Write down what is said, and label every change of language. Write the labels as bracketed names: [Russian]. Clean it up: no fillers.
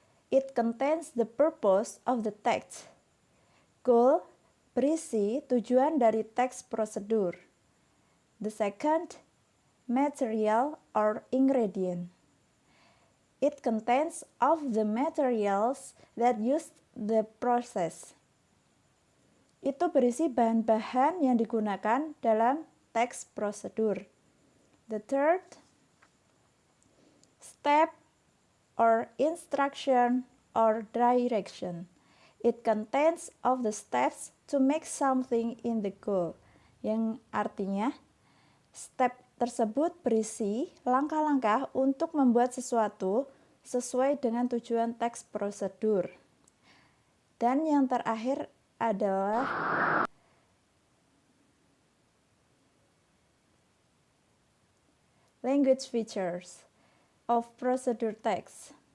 [English] It contains the purpose of the text. [Indonesian] Goal berisi tujuan dari teks prosedur. [English] The second, material or ingredient. It contains of the materials that use the process. [Indonesian] Itu berisi bahan-bahan yang digunakan dalam teks prosedur. [English] The third, step or instruction or direction. It contains of the steps to make something in the goal. [Indonesian] Yang artinya, step tersebut berisi langkah-langkah untuk membuat sesuatu sesuai dengan tujuan teks prosedur. Dan yang terakhir adalah language features of procedure text.